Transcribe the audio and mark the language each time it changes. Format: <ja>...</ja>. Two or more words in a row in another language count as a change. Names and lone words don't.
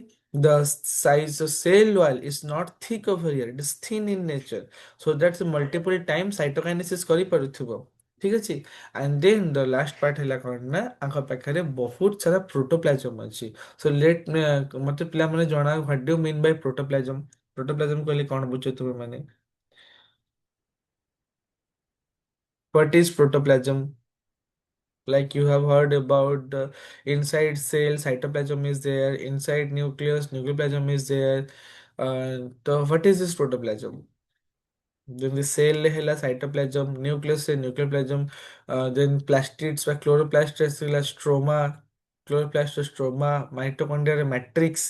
<en>the size of cell wall is not thick over here it is thin in nature so that's multiple times cytokinesis</en> <or>କରିପାରୁଥିବ ঠিক ଅଛି</or> <en>and then the last part</en> <or>ହେଲା କ'ଣ ନା ଆଙ୍କ ପାଖରେ ବହୁତ ସାରା ପ୍ରୋଟୋପ୍ଲାଜମ ଅଛି</or> <en>so let</en> <or>ମତେ ପିଲାମାନେ ଜଣାଅ</or> <en>what do you mean by protoplasm</en> <or>କହିଲେ କ'ଣ ବୁଝୁଛ ତୁମେ ମାନେ</or> <en>what is protoplasm Like you have heard about the inside cell cytoplasm is there, inside nucleus nucleoplasm is there. So what is this protoplasm? Then the cell ହେଲା cytoplasm, nucleus से nucleoplasm, then plastids ବା chloroplasts ହେଲା stroma, chloroplast stroma, mitochondria matrix.</en>